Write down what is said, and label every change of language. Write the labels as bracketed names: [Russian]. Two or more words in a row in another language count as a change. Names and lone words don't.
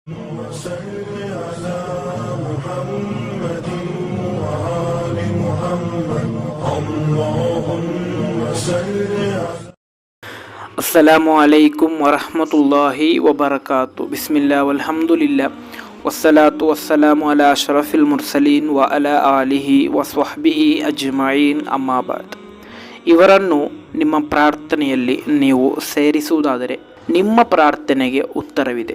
[Arabic] وصل على محمد وآل محمد اللهم صل على السلام عليكم ورحمة الله وبركاته. بسم الله والحمد لله والصلاة والسلام على أشرف المرسلين وعلى آله وصحبه أجمعين أما بعد. [Kannada] ಇವರನ್ನು ನಿಮ್ಮ ಪ್ರಾರ್ಥನೆಯಲ್ಲಿ ನೀವು ಸೇರಿಸುವುದಾದರೆ ನಿಮ್ಮ ಪ್ರಾರ್ಥನೆಗೆ ಉತ್ತರವಿದೆ.